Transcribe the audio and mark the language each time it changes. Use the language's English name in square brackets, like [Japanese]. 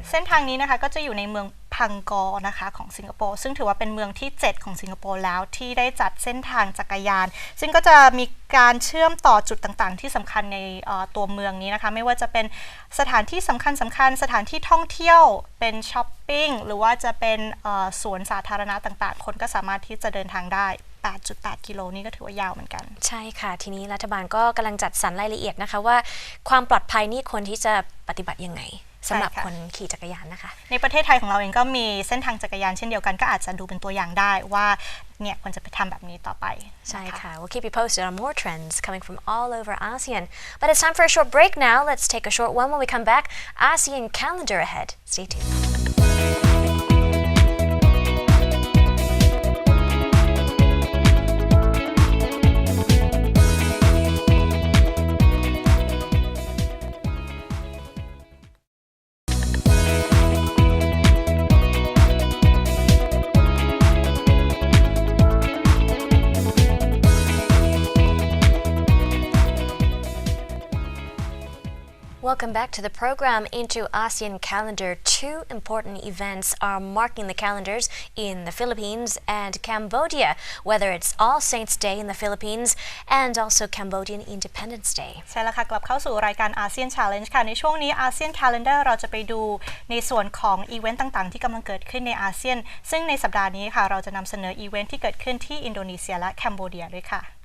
[Thai] เส้นทางนี้นะคะก็จะอยู่ในเมืองพังกอนะคะของสิงคโปร์ซึ่งถือว่าเป็นเมืองที่ 7 ของสิงคโปร์แล้วที่ได้จัดเส้นทางจักรยานซึ่งก็จะมีการเชื่อมต่อจุดต่างๆที่สำคัญในตัวเมืองนี้นะคะไม่ว่าจะเป็นสถานที่สำคัญสถานที่ท่องเที่ยวเป็นช้อปปิ้งหรือว่าจะเป็นสวนสาธารณะต่างๆคนก็สามารถที่จะเดินทางได้ 8.8 กิโลนี่ก็ถือว่ายาวเหมือนกัน ใช่ค่ะทีนี้รัฐบาลก็กำลังจัดสรรรายละเอียดนะคะว่าความปลอดภัยนี่ควรที่จะปฏิบัติยังไงสำหรับคนขี่จักรยานนะคะ ในประเทศไทยของเราเองก็มีเส้นทางจักรยานเช่นเดียวกันก็อาจจะดูเป็นตัวอย่างได้ว่าเนี่ยควรจะไปทำแบบนี้ต่อไป ใช่ค่ะ [English] We'll keep you posted on more trends coming from all over ASEAN but it's time for a short break now let's take a short one when we come back ASEAN calendar ahead stay tuned Welcome back to the program. Into ASEAN calendar, 2 important events are marking the calendars in the Philippines and Cambodia, whether it's All Saints Day in the Philippines and also Cambodian Independence Day. [Thai] ใช่แล้วค่ะกลับเข้าสู่รายการ ASEAN Challenge ค่ะในช่วงนี้ ASEAN Calendar เราจะไปดูในส่วนของอีเวนต์ต่างๆที่กำลังเกิดขึ้นในอาเซียนซึ่งในสัปดาห์นี้ค่ะเราจะนำเสนออีเวนต์ที่เกิดขึ้นที่อินโดนีเซียและแคนเบเดียด้วยค่ะ